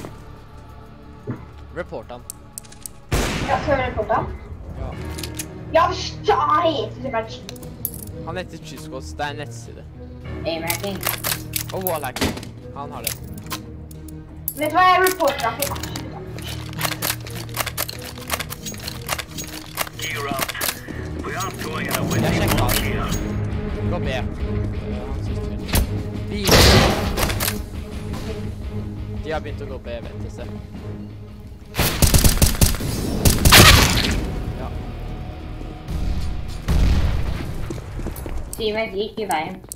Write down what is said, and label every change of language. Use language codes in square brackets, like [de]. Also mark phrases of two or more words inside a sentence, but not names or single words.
[no] Report han. Ja, skal vi reporte han? Ja. Ja, han heter det bare cheats. Han heter Cheese Squads, det er en nettside. Aim-hacking. Og wallhacking. Han har det. Vet du hva, jeg reporter han for absolutt. [en] Gear up. We aren't going in a winning [no] Jeg sjekket [en] block [no] han. [en] here. [no] Gå B. Han synes det. Bil. De har begynt å gå B, vet du, se. Ja. Teamet gikk i veien.